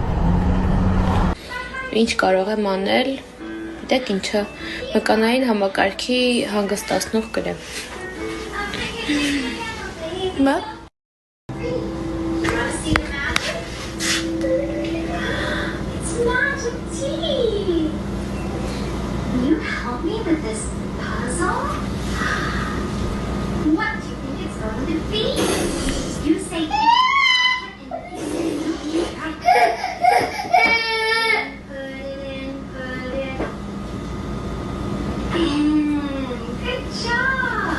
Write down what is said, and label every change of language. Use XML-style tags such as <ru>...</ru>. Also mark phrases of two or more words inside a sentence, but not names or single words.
<hy>Ինչ կարող եմ անել, դեք ինչը, մկանային համակարգի հանգստացնող կրեմ։ Հիմա</hy> <en>tea. You help me with this puzzle? What do you think it's going to be? You say good job.</en>